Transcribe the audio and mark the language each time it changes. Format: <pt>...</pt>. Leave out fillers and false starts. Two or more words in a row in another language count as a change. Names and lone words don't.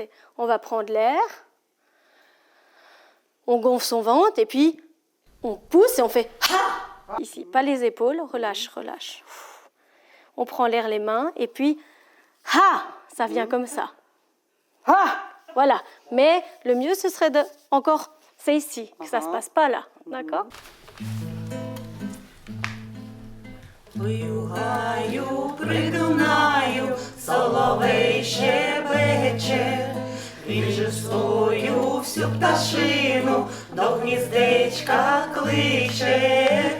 <fr>On va prendre l'air, on gonfle son ventre et puis on pousse et on fait ha ici, pas les épaules, relâche, relâche. On prend l'air les mains et puis ha, ça vient comme ça. Ha, voilà. Mais le mieux ce serait de encore, c'est ici, que ça se passe pas là, d'accord?</fr> <uk>Гаю, придунаю, соловей щебече, він же свою всю пташину до гніздечка кличе.</uk>